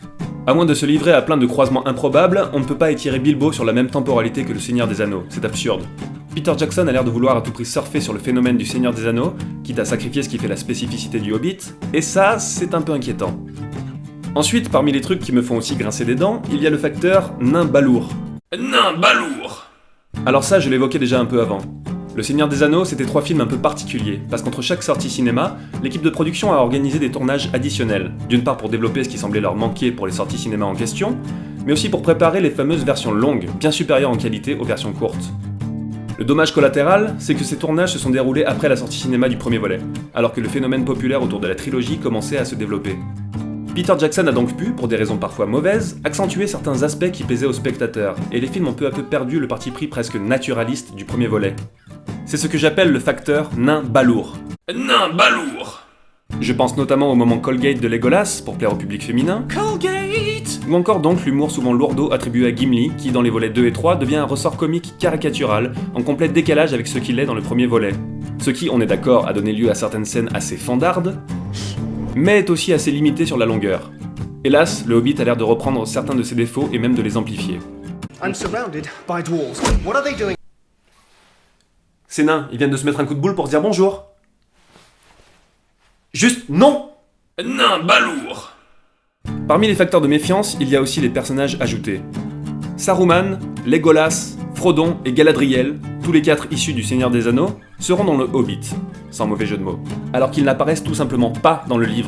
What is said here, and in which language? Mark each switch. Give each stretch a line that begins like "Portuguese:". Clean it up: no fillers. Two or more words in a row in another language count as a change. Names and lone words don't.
French: À moins de se livrer à plein de croisements improbables, on ne peut pas étirer Bilbo sur la même temporalité que le Seigneur des Anneaux, c'est absurde. Peter Jackson a l'air de vouloir à tout prix surfer sur le phénomène du Seigneur des Anneaux, quitte à sacrifier ce qui fait la spécificité du Hobbit, et ça, c'est un peu inquiétant. Ensuite, parmi les trucs qui me font aussi grincer des dents, il y a le facteur nain balourd. Nain balourd! Alors ça, je l'évoquais déjà un peu avant. Le Seigneur des Anneaux, c'était 3 films un peu particuliers, parce qu'entre chaque sortie cinéma, l'équipe de production a organisé des tournages additionnels, d'une part pour développer ce qui semblait leur manquer pour les sorties cinéma en question, mais aussi pour préparer les fameuses versions longues, bien supérieures en qualité aux versions courtes. Le dommage collatéral, c'est que ces tournages se sont déroulés après la sortie cinéma du premier volet, alors que le phénomène populaire autour de la trilogie commençait à se développer. Peter Jackson a donc pu, pour des raisons parfois mauvaises, accentuer certains aspects qui plaisaient aux spectateurs, et les films ont peu à peu perdu le parti pris presque naturaliste du premier volet. C'est ce que j'appelle le facteur nain balourd. Nain balourd! Je pense notamment au moment Colgate de Legolas, pour plaire au public féminin. Colgate! Ou encore donc l'humour souvent lourdeau attribué à Gimli, qui dans les volets 2 et 3 devient un ressort comique caricatural, en complet décalage avec ce qu'il est dans le premier volet. Ce qui, on est d'accord, a donné lieu à certaines scènes assez fandardes, mais est aussi assez limité sur la longueur. Hélas, le Hobbit a l'air de reprendre certains de ses défauts et même de les amplifier.
English: I'm surrounded by dwarves. What are they doing?
French: Ces nains, ils viennent de se mettre un coup de boule pour se dire bonjour. Juste non! Nain balourd! Parmi les facteurs de méfiance, il y a aussi les personnages ajoutés. Saruman, Legolas, Frodon et Galadriel, tous les 4 issus du Seigneur des Anneaux, seront dans le Hobbit, sans mauvais jeu de mots, alors qu'ils n'apparaissent tout simplement pas dans le livre.